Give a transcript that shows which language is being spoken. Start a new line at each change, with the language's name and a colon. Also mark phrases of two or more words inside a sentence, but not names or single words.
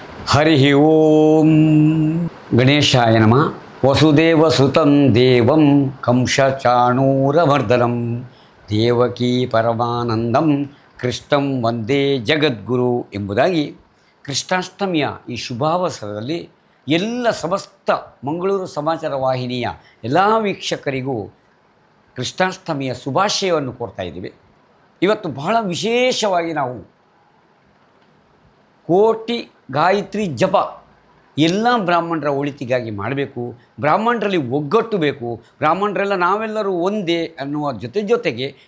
Sanskrit: ಹರಿ ಓಂ ಗಣೇಶಾಯ ನಮಃ. ವಸುದೇವಸುತಂ ದೇವಂ ಕಂಸಚಾಣೂರಮರ್ದನಂ ದೇವಕೀ ಪರಮಾನಂದಂ ಕೃಷ್ಣಂ ವಂದೇ ಜಗದ್ಗುರು
Kannada: ಎಂಬುದಾಗಿ ಕೃಷ್ಣಾಷ್ಟಮಿಯ ಈ ಶುಭಾವಸರದಲ್ಲಿ ಎಲ್ಲ ಸಮಸ್ತ ಮಂಗಳೂರು ಸಮಾಚಾರ ವಾಹಿನಿಯ ಎಲ್ಲ ವೀಕ್ಷಕರಿಗೂ ಕೃಷ್ಣಾಷ್ಟಮಿಯ ಶುಭಾಶಯವನ್ನು ಕೊಡ್ತಾ ಇದ್ದೀವಿ. ಇವತ್ತು ಬಹಳ ವಿಶೇಷವಾಗಿ ನಾವು ಕೋಟಿ ಗಾಯತ್ರಿ ಜಪ ಎಲ್ಲ ಬ್ರಾಹ್ಮಣರ ಒಳಿತಿಗಾಗಿ ಮಾಡಬೇಕು, ಬ್ರಾಹ್ಮಣರಲ್ಲಿ ಒಗ್ಗಟ್ಟು ಬೇಕು, ಬ್ರಾಹ್ಮಣರೆಲ್ಲ ನಾವೆಲ್ಲರೂ ಒಂದೇ ಅನ್ನುವ ಜೊತೆಗೆ